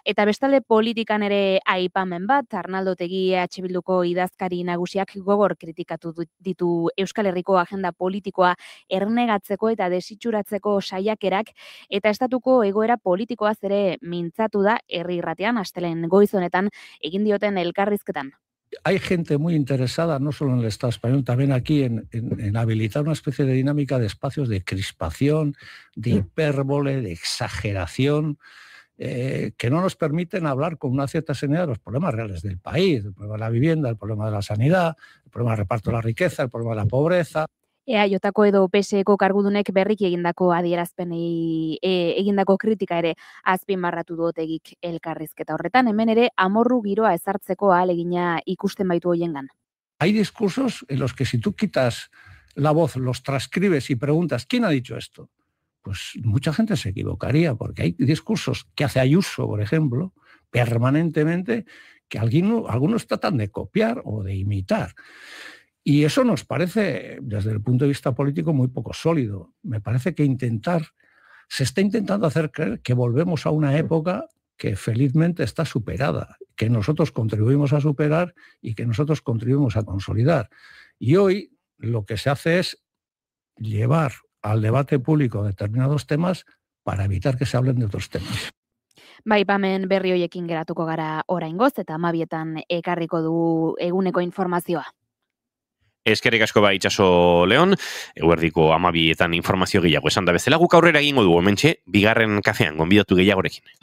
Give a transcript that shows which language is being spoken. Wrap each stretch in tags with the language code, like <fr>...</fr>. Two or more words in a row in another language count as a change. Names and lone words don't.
<eu>Eta bestalde politikan ere aipamen bat, Arnaldo Otegi EH Bilduko idazkari nagusiak gogor kritikatu ditu Euskal Herriko agenda politikoa ernegatzeko eta desitxuratzeko saiakerak, eta estatuko egoera politikoaz ere mintzatu da herri irratean astelen goiz honetan egin dioten elkarrizketan.</eu> <es>Hay gente muy interesada, no solo en el Estado español, también aquí en habilitar una especie de dinámica de espacios de crispación, de hipérbole, de exageración, que no nos permiten hablar con una cierta serenidad de los problemas reales del país, el problema de la vivienda, el problema de la sanidad, el problema del reparto de la riqueza, el problema de la pobreza.</es> <eu>EAJko edo PSEko kargudunek berriki egindako adierazpenei egindako kritika ere azpimarratu du Otegik elkarrizketa horretan, hemen ere amorru giroa ezartzeko ahalegina ikusten baitu hoiengan.</eu> <es>Hay discursos en los que si tú quitas la voz, los transcribes y preguntas ¿quién ha dicho esto? Pues mucha gente se equivocaría, porque hay discursos que hace Ayuso, por ejemplo, permanentemente, que algunos tratan de copiar o de imitar. Y eso nos parece, desde el punto de vista político, muy poco sólido. Me parece que se está intentando hacer creer que volvemos a una época que felizmente está superada, que nosotros contribuimos a superar y que nosotros contribuimos a consolidar. Y hoy lo que se hace es llevar al debate público determinados temas para evitar que se hablen de otros temas.</es> <eu>Aipamen berri hoiekin geratuko gara oraingoz eta 12etan ekarriko du eguneko informazioa. Eskerrik asko bai itxaso Leon, eguerdiko 12etan informazio gehiago esan da bezala, guk aurrera egingo dugu hementxe, bigarren kafean gonbidatu gehiagorekin.</eu>